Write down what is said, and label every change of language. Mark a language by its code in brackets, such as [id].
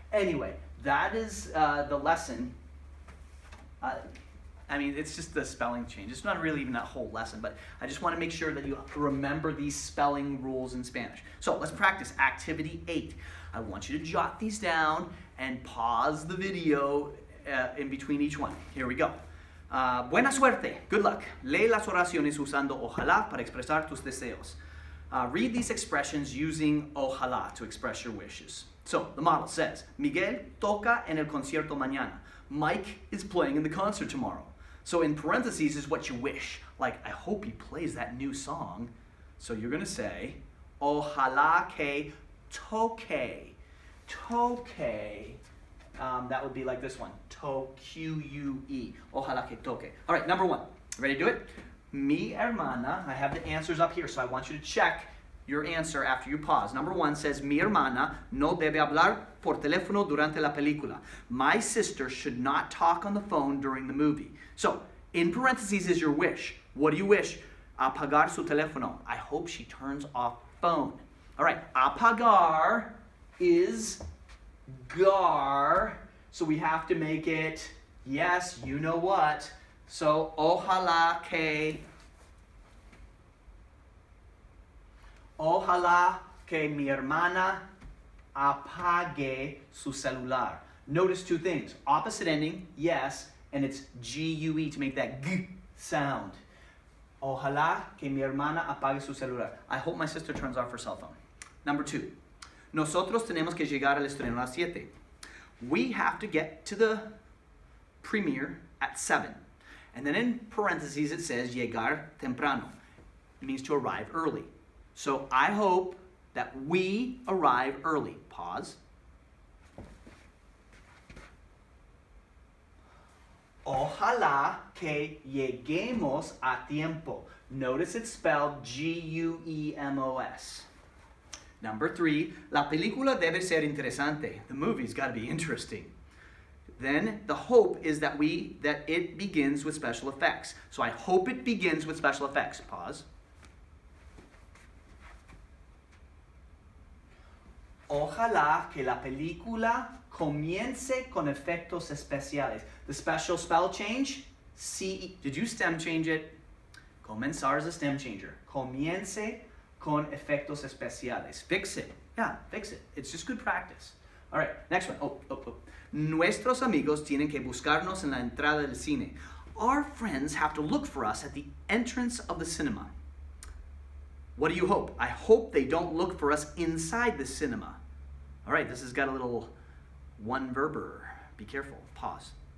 [en] Anyway, that is the lesson. I mean, it's just the spelling change. It's not really even that whole lesson, but I just want to make sure that you remember these spelling rules in Spanish. So let's practice activity 8. I want you to jot these down and pause the video in between each one. Here we go. [es] Buena suerte. [en] Good luck. [es] Lee las oraciones usando ojalá para expresar tus deseos. [en] Read these expressions using ojalá to express your wishes. So the model says, [es] Miguel toca en el concierto mañana. [en] Mike is playing in the concert tomorrow. So in parentheses is what you wish. Like, I hope he plays that new song. So you're going to say, [es] ojalá que toque. [en] Toque. That would be like this one. Q-U-E. [es] Ojalá que toque. [en] All right, number 1. Ready to do it? [es] Mi hermana. [en] I have the answers up here, so I want you to check your answer after you pause. Number 1 says, [es] mi hermana no debe hablar por teléfono durante la película. [en] My sister should not talk on the phone during the movie. So, in parentheses is your wish. What do you wish? [es] Apagar su teléfono. [en] I hope she turns off phone. All right, apagar is gar. So we have to make it, yes, you know what. So, [es] ojalá que mi hermana apague su celular. [en] Notice 2 things. Opposite ending, yes, and it's G-U-E to make that G sound. [es] Ojalá que mi hermana apague su celular. [en] I hope my sister turns off her cell phone. Number 2. [es] Nosotros tenemos que llegar al estreno a las 7. [en] We have to get to the premiere at 7. And then in parentheses it says [es] llegar temprano. [en] It means to arrive early. So I hope that we arrive early. Pause. [es] Ojalá que lleguemos a tiempo. [en] Notice it's spelled G-U-E-M-O-S. Number 3, [es] la película debe ser interesante. [en] The movie's got to be interesting. Then the hope is that it begins with special effects. So I hope it begins with special effects. Pause. [es] Ojalá que la película comience con efectos especiales. [en] The special spell change, C-E. Did you stem change it? Comenzar is a stem changer. [es] Comience con efectos especiales. [en] Fix it. Yeah, fix it. It's just good practice. All right, next one. [es] Nuestros amigos tienen que buscarnos en la entrada del cine. [en] Our friends have to look for us at the entrance of the cinema. What do you hope? I hope they don't look for us inside the cinema. All right, this has got a little one-verber. Be careful. Pause.